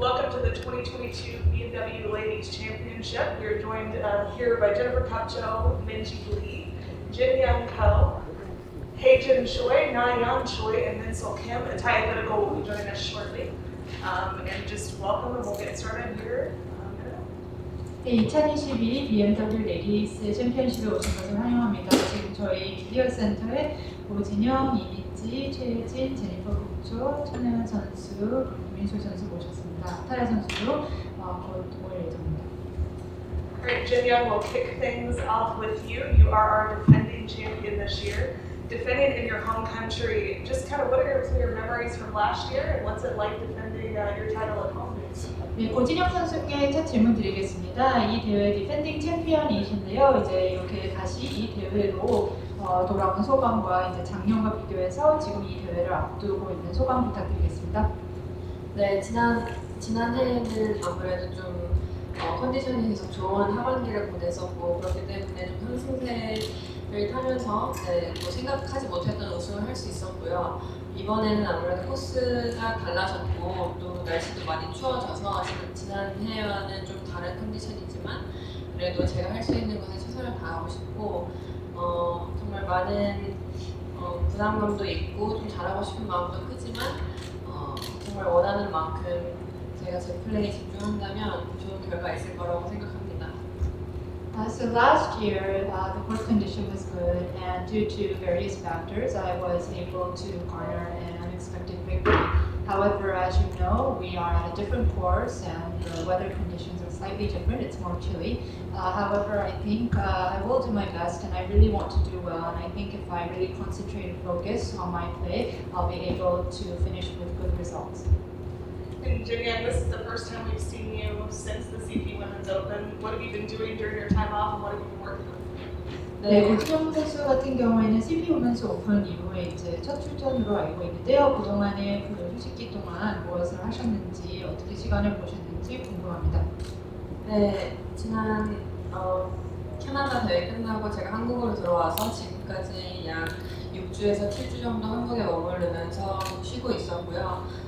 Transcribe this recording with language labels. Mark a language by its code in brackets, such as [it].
[en] to the 2022 BMW Ladies Championship. We are joined here by Jennifer Kapcho, Minji Lee, Jin Young Ko, Haejin Choi, Na-Yeon Choi, and Minsol Kim. Ataya Medical will be joining us shortly. And just welcome, and we'll get started here. [ko] 네, 2022 BMW 레디스 챔피언십에 오신 것을 환영합니다. 지금 저희 미디어 센터에 오진영, 이민지, 최혜진, 제니퍼 국조, 천혜연 선수, 민솔 선수 모셨습니다. 타야 선수도 곧 올 예정입니다. [en] Alright, Jin Young will kick things off with you. You are our defending champion this year. Defending in your home country, just kind of what are some of your memories from last year, and what's it like defending your title at home? [ko] 네, 고진영 선수께 첫 질문 드리겠습니다. 이 대회 디펜딩 챔피언이신데요. 이제 이렇게 다시 이 대회로 돌아온 소감과 이제 작년과 비교해서 지금 이 대회를 앞두고 있는 소감 부탁드리겠습니다. 네, 지난해에는 아무래도 좀 컨디션이 계속 좋은 하반기를 보냈었고 그렇기 때문에 좀 상승세를 타면서 뭐 생각하지 못했던 우승을 할 수 있었고요. 이번에는 아무래도 코스가 달라졌고 또 날씨도 많이 추워져서 지난해와는 좀 다른 컨디션이지만 그래도 제가 할 수 있는 것에 최선을 다하고 싶고 정말 많은 부담감도 있고 좀 잘하고 싶은 마음도 크지만 정말 원하는 만큼 제가 제 플레이에 집중한다면 좋은 결과 있을 거라고 생각합니다. [en] So last year, the course condition was good, and due to various factors, I was able to garner an unexpected victory. However, as you know, we are at a different course, and the weather conditions are slightly different. It's more chilly. However, I think I will do my best, and I really want to do well. And I think if I really concentrate and focus on my play, I'll be able to finish with good results. And Jin Young, this is the first time we've seen you since the CP Women's Open. What have you been doing during your time off, and what have you been working on? [ko] 네, 고진영 선수 같은 경우에는 CP 우먼스 오픈 이후에 이제 첫 출전으로 알고 있는데요. 그동안에 그 휴식기 동안 무엇을 하셨는지, 어떻게 시간을 보셨는지 궁금합니다. 네, 지난 캐나다 대회 끝나고 제가 한국으로 들어와서 지금까지 약 6주에서 7주 정도 한국에 머무르면서 쉬고 있었고요.